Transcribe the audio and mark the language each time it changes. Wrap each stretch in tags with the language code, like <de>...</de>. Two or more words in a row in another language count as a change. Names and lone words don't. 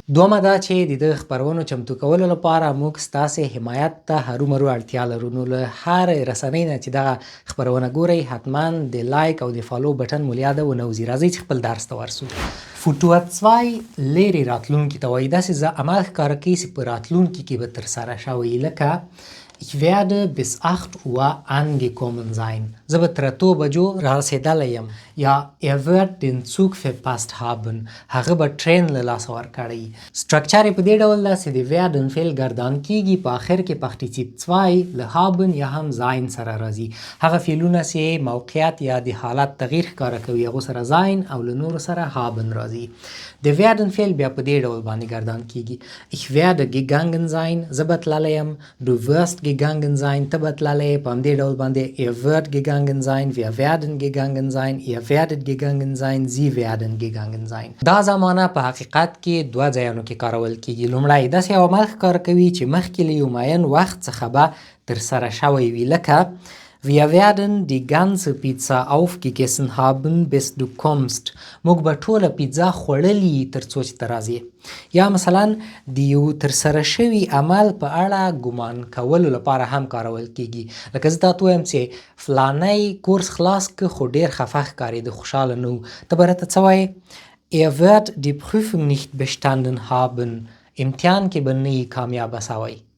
<ps>دومه دا چې د دغه خپرونو چمتو کولو لپاره موږ ستاسې حمایت ته هرومرو اړتیا لرو. نو له هرې رسنۍ نه چې دغه خپرونه ګورئ، حتما د لایک او د فالو بټن مو له یاده ونه وځي. راځئ چې خپل درس ته ورسو. فوټو لرې راتلونکي ته وایي. داسې عمل ښکاره کوي چې په راتلونکي کې به ترسره شوی، لکه</ps> <de>Ich werde bis 8 Uhr angekommen sein.</de> <ps>زه به تر 8 بجو رارسېدلی یم.</ps> <de>یا Er wird den Zug verpasst haben.</de> <ps>هغه به ټرین له لاسه ورکړی. سټرکچر یې په دې ډول ده چې د werden فعل ګردان کېږي، په آخر کې partizip 2 له haben یا هم sein سره راځي. هغه فعلونه چې موقعیت یا د حالت تغییر ښکاره کوي، هغو سره sein او له نورو سره haben راځي. د werden فعل بیا په دې ډول باندې ګردان کېږي.</ps> <de>Ich werde gegangen sein.</de> <ps>زه به تللی یم.</ps> <de>Du wirst gegangen sein.</de> <ps>ته به تللی یې. په همدې ډول باندې</ps> <de>Er wird gegangen sein. Wir werden gegangen sein. Ihr werdet gegangen sein. Sie werden gegangen sein.</de> <ps>دا زمانه په حقیقت کې دوه ځایونو کې کارول کېږي. لومړی داسې یو عمل ښکاره کوي چې مخکې له یو معین وخت څخه به ترسره شوی وي، لکه</ps> <de>Wir werden die ganze Pizza aufgegessen haben, bis du kommst.</de> <ps>موږ به ټوله پیزا خوړلي تر څو چې ته راځې. یا مثلا د یو ترسره شوي عمل په اړه ګمان کولو لپاره هم کارول کېږي. لکه زه تاته ووایم چې فلانی کورس خلاص که خو ډېر خفه ښکارېده، خوشحاله نه و. ته به راته څه وایې؟</ps> <de>Er wird die Prüfung nicht bestanden haben.</de> <ps>امتحان کې به نه یې کامیابه سوی.</ps>